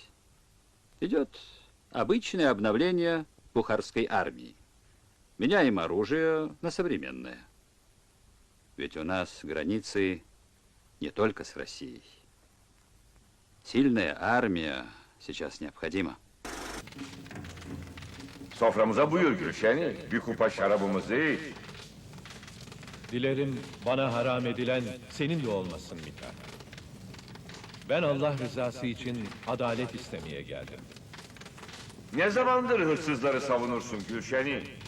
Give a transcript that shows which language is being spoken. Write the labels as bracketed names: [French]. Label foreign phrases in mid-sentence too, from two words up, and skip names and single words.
[Russian] Идет обычное обновление бухарской армии. Меняем оружие на современное. Ведь у нас границы не только с Россией. Сильная армия сейчас необходима. [Turkish] Soframıza buyur Gülşen, bir kupa şarabımızı iç. Dilerim bana haram edilen senin de olmasın Mithat. Ben Allah rızası için adalet istemeye geldim. Ne zamandır hırsızları savunursun Gülşen'i?